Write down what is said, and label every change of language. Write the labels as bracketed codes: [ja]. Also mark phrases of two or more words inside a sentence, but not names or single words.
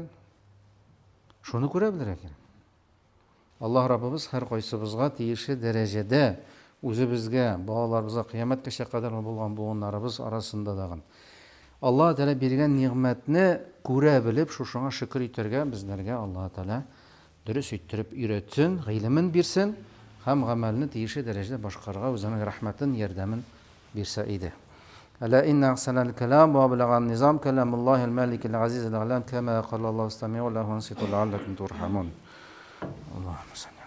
[tt] Шуны күрә белергә кирәк. Аллаһ Раббыбыз һәр кайсыбызга тиешле дәрәҗәдә үзебезгә, балаларыбызга кыямәткәчә кадәр булган буыннарыбыз арасында даган Аллаһ Тәгалә биргән нигъмәтне күрә белеп, шушыңа шөкер итәргә безләргә Аллаһ Тәгалә дөрес иттереп өйрәтсен, гыйлемен бирсен һәм гамәлне тиешле дәрәҗәдә башкарырга үзенең рәхмәтен, ярдәмен бирсә иде. [ar] ألا إن أحسن الكلام وأبلغ النظام كلام الله المالك العزيز الأعلام كما قال الله استمعوا له وانصتوا لعلكم ترحمون اللهم صل